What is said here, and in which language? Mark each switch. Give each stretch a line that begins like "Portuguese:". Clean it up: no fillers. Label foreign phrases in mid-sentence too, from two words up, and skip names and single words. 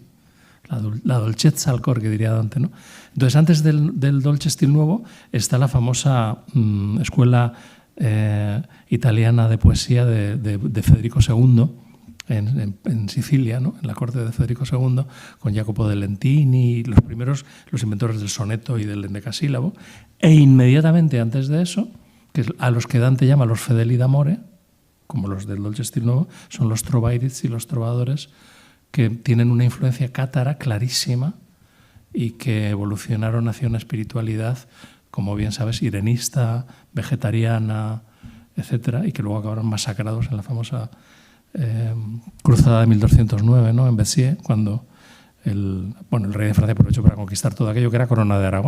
Italian: La dolcezza al cor,
Spanish: que diría Dante, ¿no? Entonces, antes del Dolce Stil Nuovo está la famosa escuela italiana de poesía de Federico II, en Sicilia, ¿no?, en la corte de Federico II, con Jacopo de Lentini, los inventores del soneto y del endecasílabo, e inmediatamente antes de eso, que es a los que Dante llama los
Italian: fedeli d'amore,
Spanish: como los del Dolce Stil Nuevo, son los trovairids y los trovadores, que tienen una influencia cátara clarísima y que evolucionaron hacia una espiritualidad, como bien sabes, irenista, vegetariana, etcétera, y que luego acabaron masacrados en la famosa cruzada de 1209, ¿no?, en Béziers, cuando el rey de Francia aprovechó para conquistar todo aquello que era corona de Aragón.